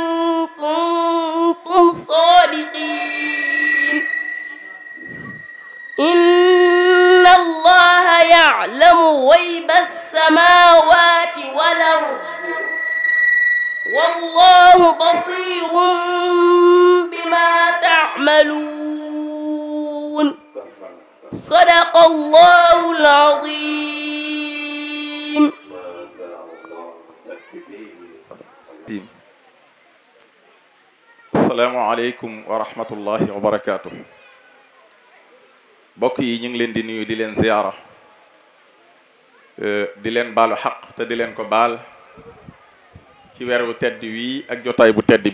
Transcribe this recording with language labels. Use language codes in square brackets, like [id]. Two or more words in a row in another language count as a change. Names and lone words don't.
[ar] كنتم صادقين إن الله يعلم غيب السماوات والأرض والله بصير بما تعملون صدق الله العظيم السلام عليكم ورحمة الله وبركاته. [wo] mbokk yi ñu ngi leen di nuyu di leen ziyaara di leen baalu xaq te di leen ko baal ci weer wu tedd wii ak jotaay bu tedd